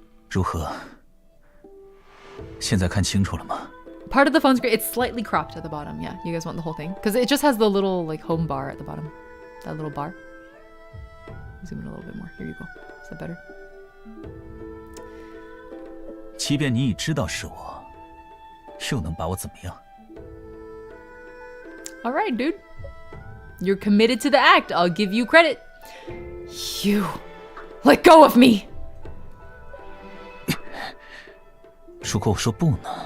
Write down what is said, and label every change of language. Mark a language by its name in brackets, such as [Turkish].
[Chinese] 如何？现在看清楚了吗？ [English] Part of the phone screen, it's slightly cropped at the bottom. Yeah, you guys want the whole thing? Because it just has the little home bar at the bottom. That little bar. Zoom in a little bit more. Here you go. Is that better? [Chinese] 即便你已知道是我，又能把我怎么样？ [English] All right, dude. You're committed to the act. I'll give you credit. You let go of me. [Chinese] 如果我说不呢？